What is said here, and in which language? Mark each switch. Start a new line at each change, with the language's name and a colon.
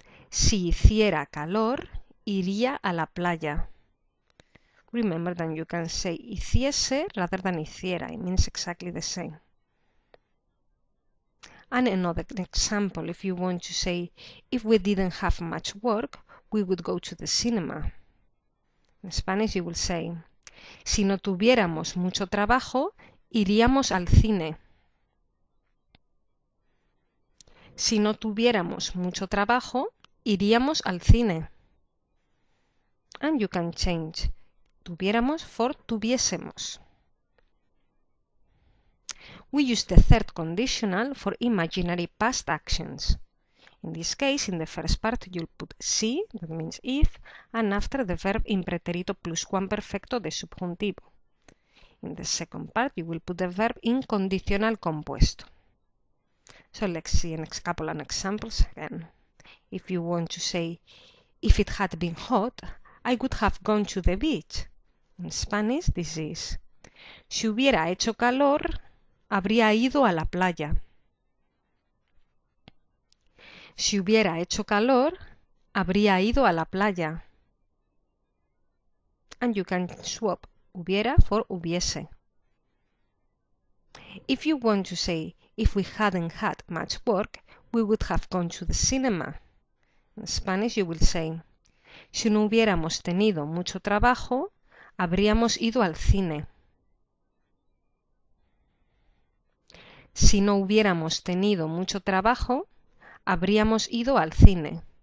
Spanish: Si hiciera calor, iría a la playa.
English: Remember that you can say hiciese rather than hiciera. It means exactly the same. And another example, if you want to say, if we didn't have much work, we would go to the cinema.
Spanish: In Spanish, you will say, si no tuviéramos mucho trabajo, iríamos al cine. Si no tuviéramos mucho trabajo, iríamos al cine.
English: And you can change tuviéramos for tuviésemos. We use the third conditional for imaginary past actions. In this case, in the first part, you'll put si, that means if, and after the verb in pretérito pluscuamperfecto de subjuntivo. In the second part, you will put the verb in condicional compuesto. So let's see a couple of examples again. If you want to say, if it had been hot, I would have gone to the beach.
Spanish: In Spanish, this is, si hubiera hecho calor, habría ido a la playa. Si hubiera hecho calor, habría ido a la playa.
English: And you can swap hubiera for hubiese. If you want to say, if we hadn't had much work, we would have gone to the cinema.
Spanish: In Spanish, you will say, si no hubiéramos tenido mucho trabajo, habríamos ido al cine. Si no hubiéramos tenido mucho trabajo, habríamos ido al cine.